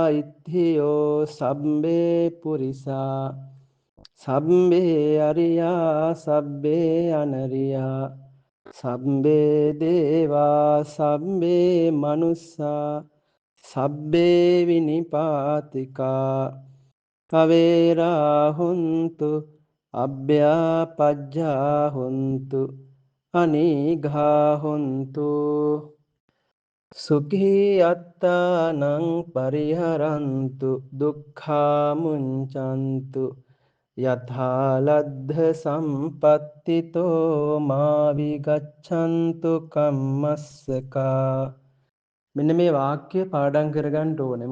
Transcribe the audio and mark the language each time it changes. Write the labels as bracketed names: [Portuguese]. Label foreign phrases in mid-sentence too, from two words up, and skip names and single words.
[Pali] ඉත්ථියෝ සම්බේ පුරිසා සම්බේ අරියා සබ්බේ අනරියා සම්බේ දේවා සම්බේ මනුස්සා සබ්බේ විනිපාතිකා අවේරා හුන්තු අභ්‍යාපජ්ජා හුන්තු අනීඝා හුන්තු. සුඛී අත්තානං පරිහරන්තු දුක්ඛා මුංචන්තු යථා ලද්ධ සම්පත්තිතෝ මා විගච්ඡන්තු කම්මස්සකා. [Sinhala] මෙන්න මේ වාක්‍ය පාඩම් කරගන්න ඕනේ.